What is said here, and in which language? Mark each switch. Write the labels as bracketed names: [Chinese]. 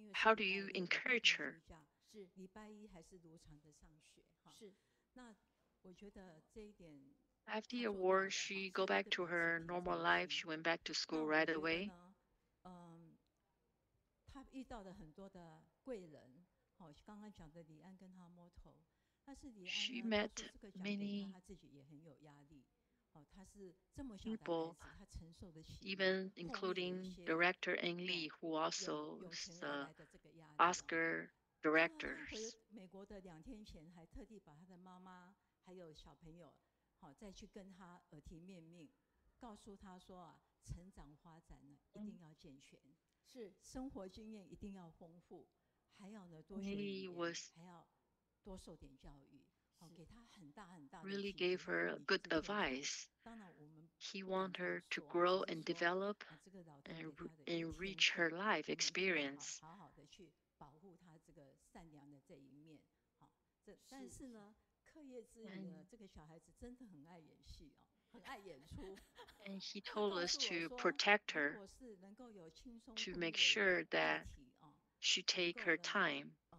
[English] How do you encourage her? [Chinese] 是礼拜一还是如常的上学？是。那我觉得这一点。 [English] After the award, she go back to her normal life. She went back to school right away. [Chinese] 她遇到了很多的贵人，刚刚讲的李安跟他摸头，但是李安呢，他说这个奖给他，他自己也很有压力。他是这么小的孩子，他承受得起。 [English] Even including director Ang Lee, who also is the Oscar director. [Chinese] 美国的2天前还特地把他的妈妈还有小朋友。再去跟他耳提面命，告诉他说啊，成长发展呢一定要健全，是生活经验一定要丰富，还要呢多学语言，还要多受点教育。给他很大很大的 [English] really gave her good advice. He wanted her to grow and develop and enrich her life experience. [Chinese] 好好的去保护他这个善良的这一面。好，但是呢，课业之余呢，这个小孩子真的很爱演戏哦，很爱演出。 [English] And he told us to protect her, to make sure that she take her time.